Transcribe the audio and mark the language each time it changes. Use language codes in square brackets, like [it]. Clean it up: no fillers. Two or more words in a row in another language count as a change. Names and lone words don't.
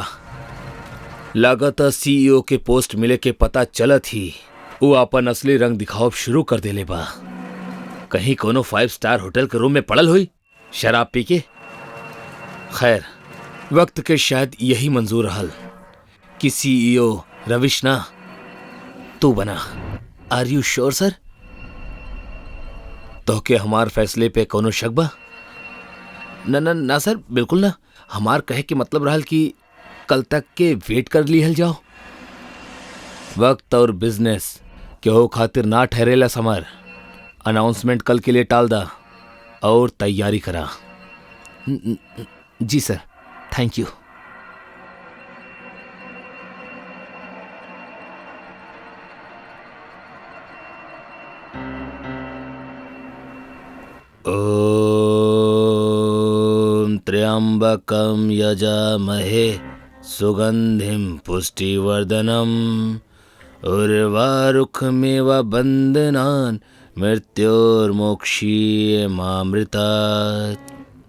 [bho] लागत सीईओ के पोस्ट मिले के पता चलत ही वो अपन असली रंग दिखाव शुरू कर देले बा। कहीं कोनो [en] 5 star hotel [bho] के रूम में पड़ल हुई शराब पी के। खैर, वक्त के शायद यही मंजूर रहल कि सीईओ रविश ना तू बना। [en] Are you sure sir? [bho] तो के हमार फैसले पे कोनो शक बा? ना सर, बिल्कुल ना। हमार कहे के मतलब रहल कि कल तक के वेट कर लिहल जाओ। वक्त और बिजनेस केहू खातिर ना ठहरेला समर। अनाउंसमेंट कल के लिए टाल दा और तैयारी करा। जी सर, [en] Thank you. [sa] त्र्यंबकम यजामहे सुगंधिम पुष्टिवर्धनम उर्वारुकमेव बंधनान् मृत्योर्मोक्षीयमामृतात्।